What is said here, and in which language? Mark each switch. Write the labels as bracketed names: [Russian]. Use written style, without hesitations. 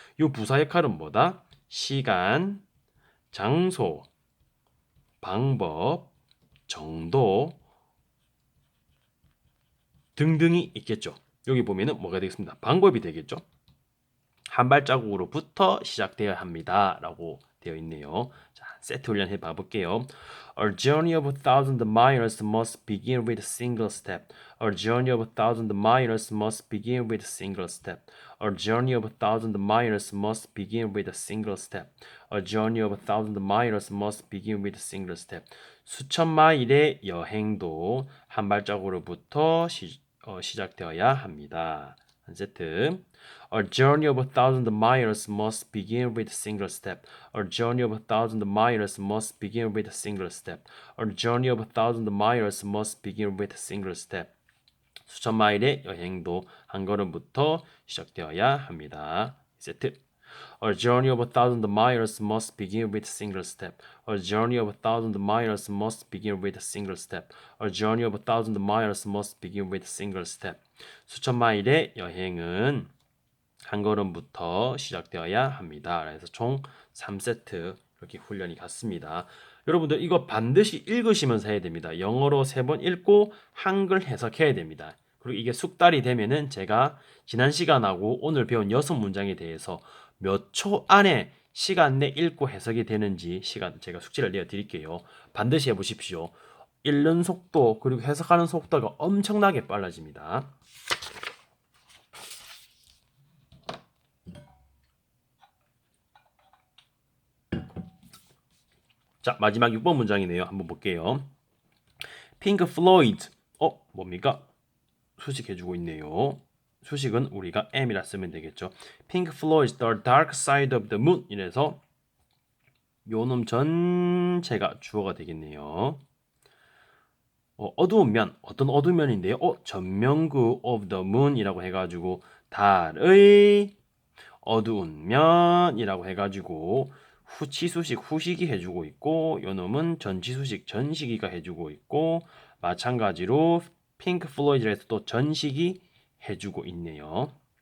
[Korean] 요 부사 역할은 뭐다? 시간, 장소, 방법, 정도 등등이 있겠죠. 여기 보면은 뭐가 되겠습니다. 방법이 되겠죠. 한 발자국으로부터 시작되어야 합니다. 라고 되어 있네요. 자, 세트 훈련 해봐 볼게요. [English] A journey of 1,000 miles must begin with a single step. A journey of 1,000 miles must begin with a single step. A journey of 1,000 miles must begin with a single step. A journey of 1,000 miles must begin with a single step. [Korean] 수천 마일의 여행도 한 발자국으로부터 시작되어야 합니다. 한 세트. [English] A journey of 1,000 miles must begin with a single step. A journey of 1,000 miles must begin with a single step. A journey of 1,000 miles must begin with a single step. [Korean] 수천 마일의 여행도 한 걸음부터 시작되어야 합니다. 세트. [English] A journey of 1,000 miles must begin with a single step. A journey of 1,000 miles must begin with a single step. A journey of 1,000 miles must begin with a single step. [Korean] 수천 마일의 여행은 한 걸음부터 시작되어야 합니다. 그래서 총 3세트 이렇게 훈련이 갔습니다. 여러분들 이거 반드시 읽으시면서 해야 됩니다. 영어로 3번 읽고 한글 해석해야 됩니다. 그리고 이게 숙달이 되면은 제가 지난 시간하고 오늘 배운 6문장에 대해서 몇 초 안에 시간 내 읽고 해석이 되는지 시간 제가 숙지를 내어 드릴게요. 반드시 해보십시오. 읽는 속도 그리고 해석하는 속도가 엄청나게 빨라집니다. 자, 마지막 6번 문장이네요. 한번 볼게요. 핑크 플로이드. 뭡니까? 수식해주고 있네요. 수식은 우리가 M이라 쓰면 되겠죠. Pink Floyd's The Dark Side of the Moon 이래서 요놈 전체가 주어가 되겠네요. 어두운 면, 어떤 어두운 면인데요? 전면구 [English] of the moon [Korean] 이라고 해가지고 달의 어두운 면이라고 해가지고 후치수식 후식이 해주고 있고 요놈은 전치수식 전식이가 해주고 있고 마찬가지로 핑크 플로이드에서 또 전식이 해주고 있네요.